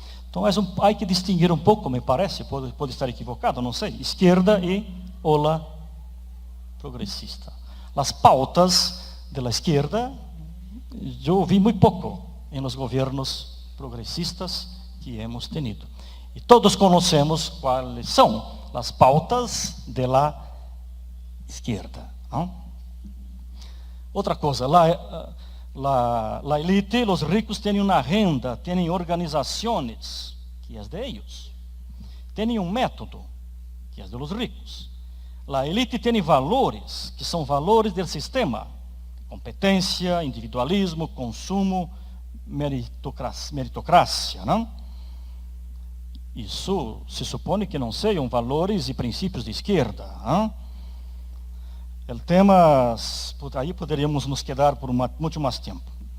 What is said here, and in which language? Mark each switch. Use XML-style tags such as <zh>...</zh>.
<pt>Então, há que distinguir um pouco, me parece, pode estar equivocado, não sei, esquerda e ola progressista. As pautas da esquerda, eu ouvi muito pouco em los governos progressistas que</pt> <es>hemos tenido.</es> <pt>E todos conhecemos quais são</pt> <es>las pautas de la izquierda, ¿no?</es> <pt>Outra coisa,</pt> <es>la elite, los ricos tienen una agenda, tienen organizaciones, que es de ellos. Tienen un método, que es de los ricos. La elite tiene valores, que</es> <pt>são</pt> <es>valores del sistema.</es> <pt>Competência, individualismo, consumo, meritocracia, não? Isso se supõe que não sejam valores e princípios de esquerda, não? O tema, aí poderíamos nos quedar por muito mais tempo.</pt>